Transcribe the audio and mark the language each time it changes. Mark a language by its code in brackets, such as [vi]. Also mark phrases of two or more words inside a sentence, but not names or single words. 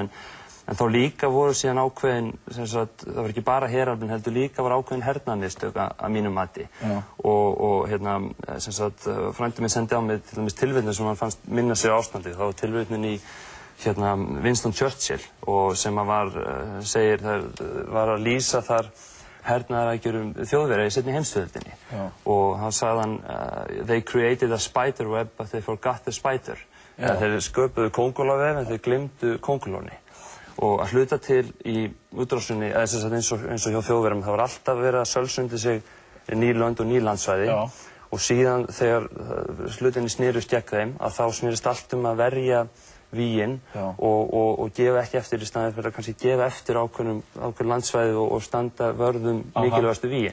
[is] en þá líka voru síðan ákveðin, sem sagt það var ekki bara heraflinn heldur líka var ákveðin hernaðarmistök að mínu mati og sem sagt frændi minn sendi á mig til dæmis tilvitnun sem hann fannst minna sig á ástandið, þá var tilvitnun í Winston Churchill og sem var að lýsa þar hernaðaraðgerðum Þjóðverja í seinni heimsstyrjöldinni og hann sagði [en] they created a spider web but they forgot the spider. [is] Þeir sköpuðu kóngulóarvef en þeir gleymdu kóngulóni og að hluta til í útrásinni, eins og hjá Þjóðverjum, það var alltaf verið að sölsundi sig ný lönd og ný landsvæði og síðan þegar hlutinni snerust gegn þeim að þá snerist allt að verja vígin og gefa ekki eftir í staðinn fyrir að kannski gefa eftir ákveðin landsvæði og standa vörðum mikilvægastu vígin.